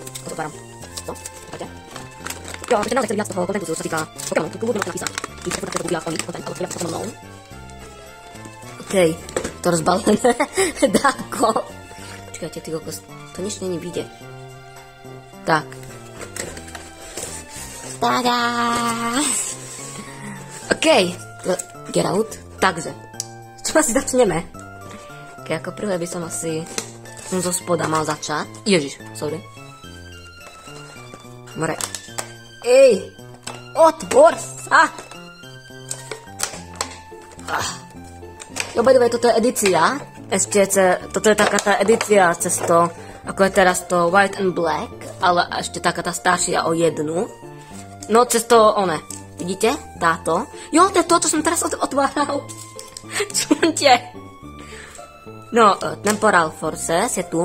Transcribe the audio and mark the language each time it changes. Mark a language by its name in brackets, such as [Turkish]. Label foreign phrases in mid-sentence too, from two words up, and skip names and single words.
[Slovak] To otváram. No, čakajte. Jo, keď naozaj chceli viac toho kontentu, čo sa týka Pokémon, tu kľudne máte napísať. I chcete budú viac o nich, kontent, alebo viac s Pokémonou. OK, to rozbalené. Dáko. Počkajte, ty kokos, to nič není vidieť. Tak. Tada! [English] OK, get out. [Slovak] Takže, čo asi začneme? OK, ako prvé by som asi zo spoda mal začať. Ježiš, sorry. More. Ej, otvor sa! [English] By the way, [Slovak] toto je edícia. Toto je taká tá edícia cez to, ako je teraz to White and Black, ale ešte taká tá staršia o jednu. No, cez to vidíte? Táto. Jo, to je to, čo som teraz otváral. Čunte. No, Temporal Forces je tu.